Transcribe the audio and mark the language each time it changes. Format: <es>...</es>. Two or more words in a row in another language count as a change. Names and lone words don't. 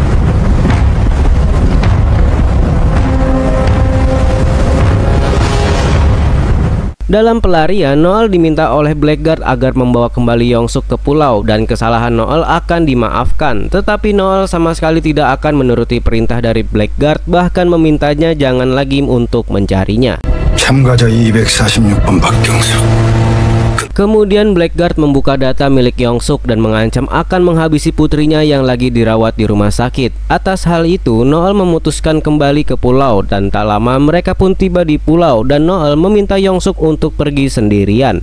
<id>Dalam pelarian, Noel diminta oleh Blackguard agar membawa kembali Yongsuk ke pulau dan kesalahan Noel akan dimaafkan. Tetapi Noel sama sekali tidak akan menuruti perintah dari Blackguard, bahkan memintanya jangan lagi untuk mencarinya.</id> <ko>참가자 246번 박경수.</ko> <id>Kemudian Blackguard membuka data milik Yongsuk dan mengancam akan menghabisi putrinya yang lagi dirawat di rumah sakit. Atas hal itu, Noel memutuskan kembali ke pulau dan tak lama mereka pun tiba di pulau dan Noel meminta Yongsuk untuk pergi sendirian.</id>